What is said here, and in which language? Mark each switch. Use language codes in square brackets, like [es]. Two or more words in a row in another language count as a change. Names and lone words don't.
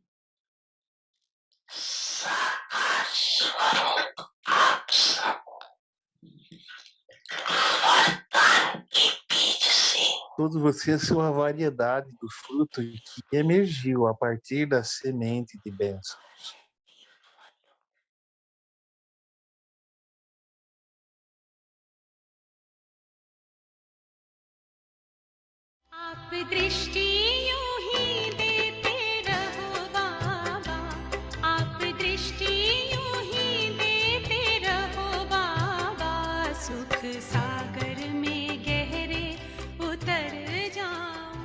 [pt] Todos vocês são a variedade do fruto que emergiu a partir da semente de bênçãos. [hi] आप दृष्टि यूं ही देते रहो बाबा, आप दृष्टि यूं ही देते रहो बाबा, सुख सागर में गहरे उतर जाऊं।